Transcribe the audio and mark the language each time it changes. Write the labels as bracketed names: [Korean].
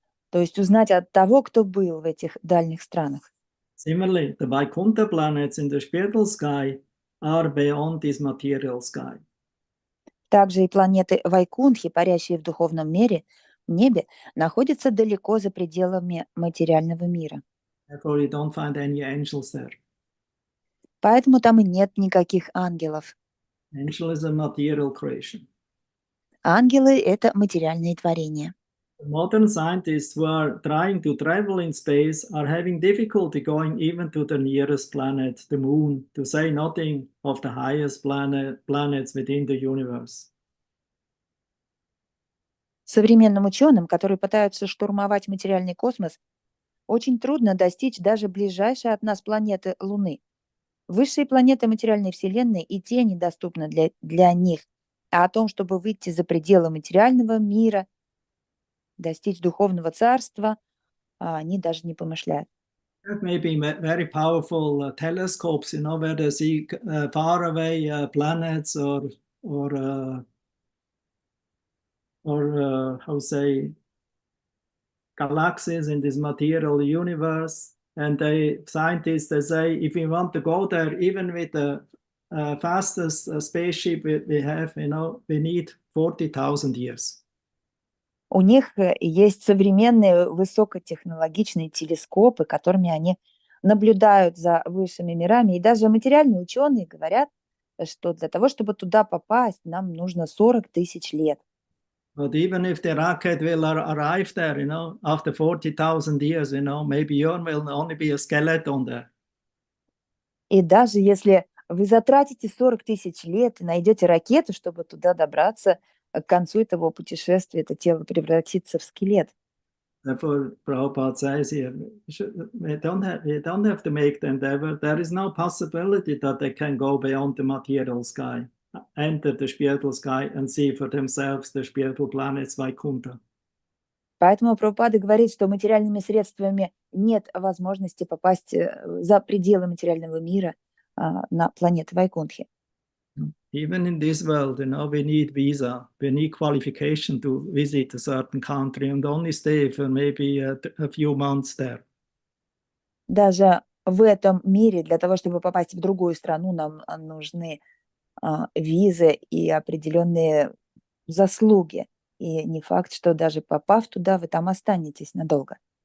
[Russian] То есть узнать от того, кто был в этих дальних странах. [English] Similarly, the Vaikuntha planets in the spiritual sky are beyond this material sky. [Russian] Также и планеты Вайкунтхи, парящие в духовном небе, находятся далеко за пределами материального мира. [English] Therefore, you don't find any angels there. [Russian] Поэтому там и нет никаких ангелов. [English] Angel is a material creation. [Russian] Ангелы — это материальные творения. [English] Modern scientists who are trying to travel in space are having difficulty going even to the nearest planet, the moon, to say nothing of the highest planets within the universe. [Russian] Современным ученым, которые пытаются штурмовать материальный космос, очень трудно достичь даже ближайшей от нас планеты Луны. Высшие планеты материальной Вселенной и те недоступны для них. А о том, чтобы выйти за пределы материального мира, достичь духовного царства, они даже не помышляют. [English] That may be very powerful telescopes, where they see far away planets or how say galaxies in this material universe. And scientists they say if we want to go there, even with the fastest spaceship we have, we need 40,000 years. [Russian] У них есть современные высокотехнологичные телескопы, которыми они наблюдают за высшими мирами. И даже материальные ученые говорят, что для того, чтобы туда попасть, нам нужно 40 тысяч лет. [English] But even if the rocket will arrive there, after 40,000 years, maybe yours will only be a skeleton there. [Russian] И даже если вы затратите 40 тысяч лет и найдете ракету, чтобы туда добраться, к концу этого путешествия это тело превратится в скелет. [English] Therefore, Prabhupada says here, we don't have to make the endeavor. There is no possibility that they can go beyond the material sky, enter the spiritual sky and see for themselves the spiritual planets Vaikuntha. [Russian] Поэтому Прабхупада говорит, что материальными средствами нет возможности попасть за пределы материального мира на планеты Вайкунтхи. [English] Even in this world, we need visa, we need qualification to visit a certain country and only stay for maybe a few months there. [Russian] Даже в этом мире для того, чтобы попасть в другую страну, нам нужны визы и определенные заслуги. И не факт, что даже попав туда, вы там останетесь надолго.